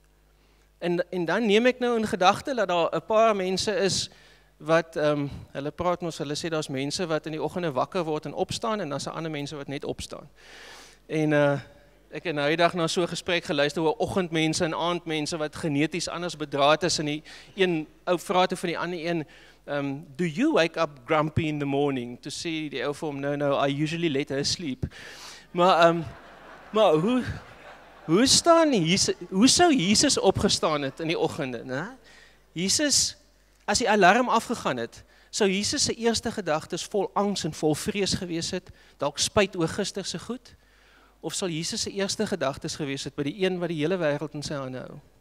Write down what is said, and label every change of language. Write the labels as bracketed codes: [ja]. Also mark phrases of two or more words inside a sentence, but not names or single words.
[af] En dan neem ek nou in gedagte dat daar 'n paar mense is wat, hulle praat ons, hulle sê daar's mense wat in die oggende wakker word en opstaan, en daar's ander mense wat net opstaan. En ek het nou die dag na so 'n gesprek geluister oor oggendmense en aandmense wat geneties anders bedraad is, en die een ou vra toe van die ander een, [en] do you wake up grumpy in the morning? [af] To sê die ou vir hom, [en] no, I usually let her sleep. [af] Maar hoe sou Jesus opgestaan het in die oggende? Ne? Jesus, as die alarm afgegaan het, sou Jesus se eerste gedagtes vol angs en vol vrees gewees het, dalk spyt oor gister se goed, of sal Jesus se eerste gedagtes gewees het by die een wat die hele wêreld in sy hande hou?